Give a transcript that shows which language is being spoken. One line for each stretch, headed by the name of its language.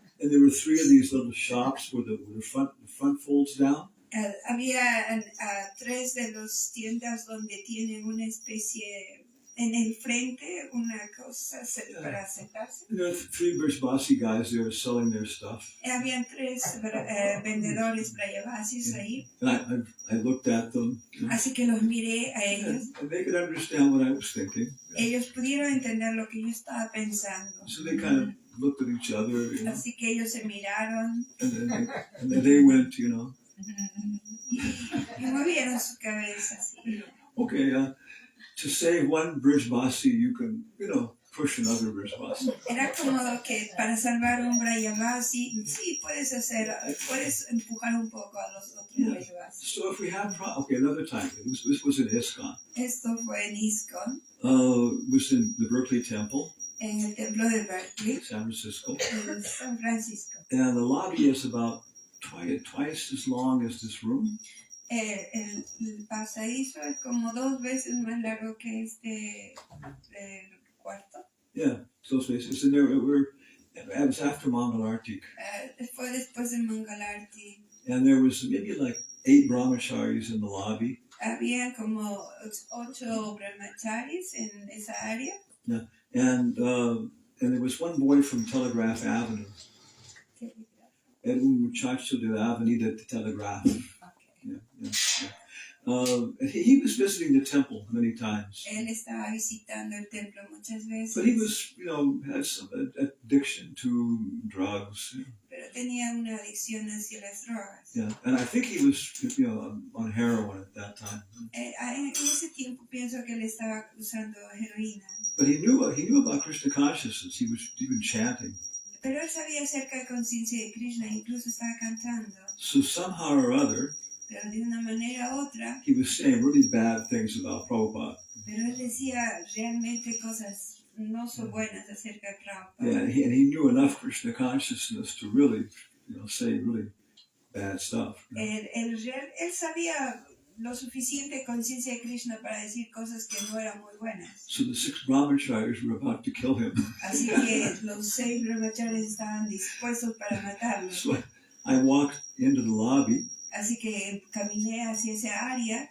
English: and there were 3 of these little shops with the front folds down.
Spanish: Había 3 de las tiendas donde tienen una especie en el frente, una cosa para sentarse.
English: And there were 3 Vrajamandala guys there selling their stuff.
Spanish: Habían 3 vendedores Vrajavasis ahí.
English: And I looked at them, you know,
Spanish: Así que los miré a ellos.
English: and they could understand what I was thinking.
Spanish: Ellos pudieron entender lo que yo estaba pensando.
English: So they kind of looked at each other, you know,
Spanish: Así que ellos se miraron
English: and then they went, you know,
Spanish: y movieron su cabeza así.
English: okay, to save one Vrajamandala, you can, you know, push another Vrajamandala.
Spanish: Era como que para salvar un Vrajavasi, sí, puedes empujar un poco a los otros Vrajavasis.
English: So if we have, another time, this was in ISKCON.
Spanish: Esto fue en ISKCON,
English: It was in the Berkeley Temple,
Spanish: en el templo de Berkeley,
English: San Francisco.
Spanish: en San Francisco.
English: And the lobby is about twice as long as this room.
Spanish: El pasadizo es como 2 veces más largo que este cuarto.
English: Yeah, so it's in there. It was after Mangalartik.
Spanish: Fue después del Mangalarti.
English: And there was maybe like 8 brahmacharis in the lobby.
Spanish: Había como 8 brahmacharis en esa área.
English: Yeah. And there was one boy from Telegraph Avenue.
Spanish: Era un muchacho de la Avenida de Telegraph.
English: And he was visiting the temple many times.
Spanish: Él estaba visitando el templo muchas veces.
English: But he was, you know, had some addiction to drugs.
Spanish: Pero tenía una adicción hacia las drogas.
English: Yeah, and I think he was, you know, on heroin at that time.
Spanish: En ese tiempo pienso que él estaba usando heroína.
English: But he knew about Krishna consciousness. He was even chanting.
Spanish: Pero él sabía acerca de conciencia de Krishna, incluso estaba cantando.
English: So somehow or other,
Spanish: Pero de una manera u otra,
English: he was saying really bad things about Prabhupada.
Spanish: pero él decía realmente cosas no so buenas acerca de Prabhupada.
English: Yeah, and he knew enough Krishna consciousness to really, you know, say really bad stuff. You know?
Spanish: Él sabía lo suficiente conciencia de Krishna para decir cosas que no eran muy buenas.
English: So the 6 brahmacharis were about to kill him.
Spanish: Así que los 6 brahmacharis estaban dispuestos para matarlo.
English: So I walked into the lobby.
Spanish: Así que caminé hacia esa área,